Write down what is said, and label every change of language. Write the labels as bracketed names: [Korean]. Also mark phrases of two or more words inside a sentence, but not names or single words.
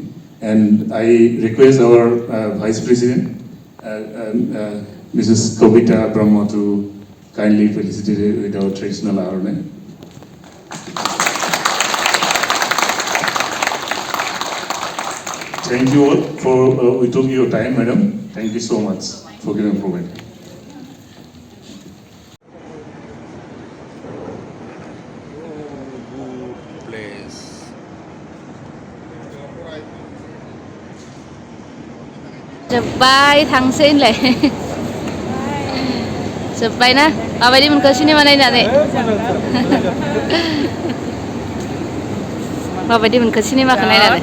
[English] And I request our Vice President, Mrs. Kavita Brahma, to kindly felicitate with our traditional arena. Thank you all for we took your time, Madam. Thank you so much for giving provide. [Bodo] जोब्बाय थांसै होनलाय जोब्बाय ना माबायदि मोनखो सिनेमा नायनानै माबायदि मोनखो सिनेमाखौ नायनानै